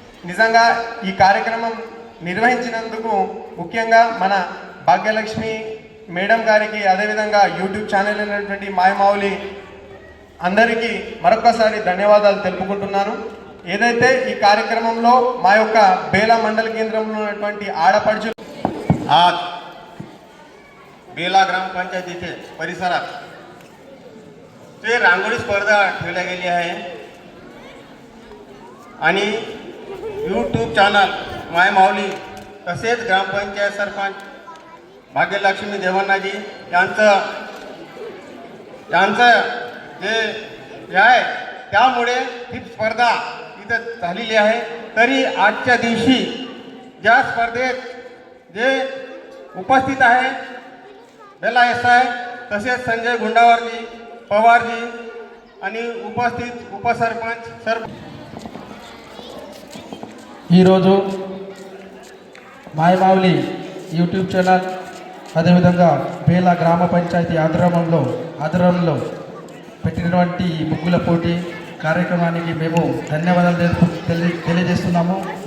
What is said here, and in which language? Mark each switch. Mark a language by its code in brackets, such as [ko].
[te] నిజంగా ఈ కార్యక్రమం నిర్వహించినందుకు ముఖ్యంగా మన భాగ్యలక్ష్మి మేడం గారికి, అదేవిధంగా యూట్యూబ్ ఛానల్ అయినటువంటి మాయమావలి అందరికీ మరొకసారి ధన్యవాదాలు తెలుపుకుంటున్నాను. ఏదైతే ఈ కార్యక్రమంలో మా యొక్క బేలా మండల కేంద్రంలో ఉన్నటువంటి ఆడపడుచు [mr] आज बेला ग्रामपंचायतीचे परिसरात ते रांगोळी स्पर्धा ठेवल्या गेली आहे आणि यूट्यूब चॅनल मायमावली तसेच ग्रामपंचायत सरपंच भाग्यलक्ष्मी देवन्नाजी यांचं जे आहे त्यामुळे ही स्पर्धा इथं झालेली आहे. तरी आजच्या दिवशी ज्या स्पर्धेत जे उपस्थित आहे बेला एसआय, तसेच संजय गुंडावरजी, पवारजी आणि उपस्थित उपसरपंच [te] ఈరోజు మాయమావలి యూట్యూబ్ ఛానల్, అదేవిధంగా బేలా గ్రామ పంచాయతీ ఆధ్వర్యంలో పెట్టినటువంటి ముగ్గుల పోటీ కార్యక్రమానికి మేము ధన్యవాదాలు తెలియజేస్తున్నాము.